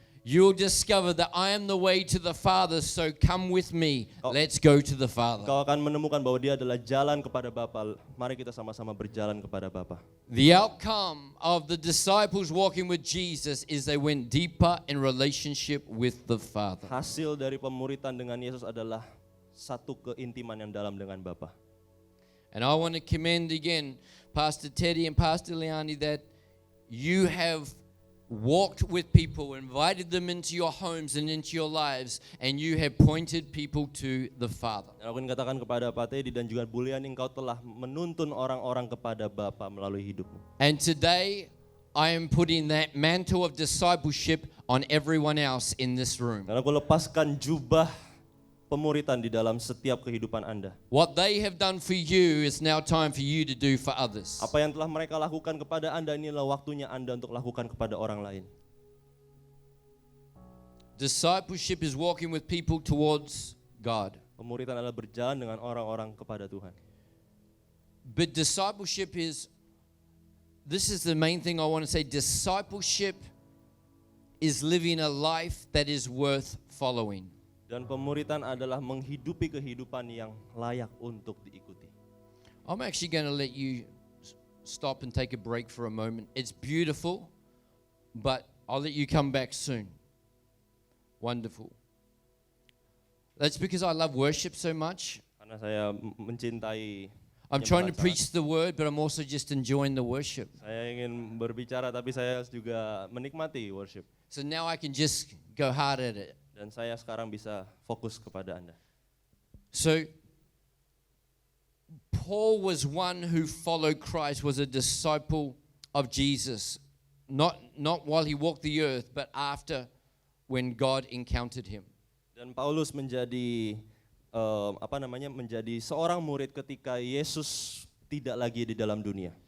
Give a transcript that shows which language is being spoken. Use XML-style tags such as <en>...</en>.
<en>you'll discover that I am the way to the Father, so come with me. Let's go to the Father.</en> <id>kau akan menemukan bahwa dia adalah jalan kepada Bapa. Mari kita sama-sama berjalan kepada Bapa.</id> <en>The outcome of the disciples walking with Jesus is they went deeper in relationship with the Father.</en> <id>Hasil dari pemuritan dengan Yesus adalah satu keintiman yang dalam dengan Bapa.</id> <en>And I want to commend again Pastor Teddy and Pastor Leani that you have walked with people, invited them into your homes and into your lives, and you have pointed people to the Father.</en> <id>Dan aku ingin katakan kepada Pak Teddy dan juga Bulian, engkau telah menuntun orang-orang kepada Bapa melalui hidupmu.</id> <en>And today, I am putting that mantle of discipleship on everyone else in this room.</en> <id>Dan aku lepaskan jubah pemuritan di dalam setiap kehidupan Anda.</id> <en>What they have done for you is now time for you to do for others.</en> <id>Apa yang telah mereka lakukan kepada Anda, inilah waktunya Anda untuk lakukan kepada orang lain.</id> <en>Discipleship is walking with people towards God.</en> <id>Pemuritan adalah berjalan dengan orang-orang kepada Tuhan.</id> <en>But discipleship this is the main thing I want to say. Discipleship is living a life that is worth following.</en> <id>Dan pemuritan adalah menghidupi kehidupan yang layak untuk diikuti.</id> <en>I'm actually going to let you stop and take a break for a moment. It's beautiful, but I'll let you come back soon. Wonderful. That's because I love worship so much.</en> <id>Karena saya mencintai</id> <en>I'm trying to</en> <id>penyembah</id> <en>preach the word, but I'm also just enjoying the worship.</en> <id>Saya ingin berbicara tapi saya juga menikmati worship.</id> <en>So now I can just go hard at it.</en> <id>Dan saya sekarang bisa fokus kepada Anda.</id> <en>So Paul was one who followed Christ, was a disciple of Jesus, not while he walked the earth, but after when God encountered him.</en> <id>Dan Paulus menjadi menjadi seorang murid ketika Yesus tidak lagi di dalam dunia.</id>